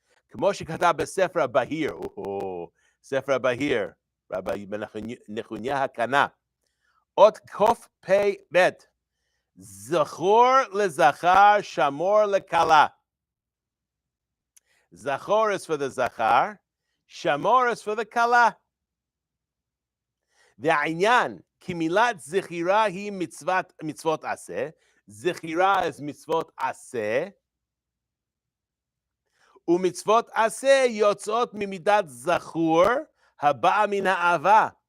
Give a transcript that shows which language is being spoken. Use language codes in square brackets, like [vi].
[he] כמו שכתב בספר הבהיר, ספר הבהיר, רבי נחוניה הקנה, אות קוף פי בית, זכור לזכר, שמור לכלה. [en] Zachor is for the zachar, shamor is for the kala. [he] והעניין, כי מילת זכירה היא מצוות עשה, זכירה is מצוות עשה, ומצוות עשה יוצאות ממידת זכור, הבאה מן האהבה.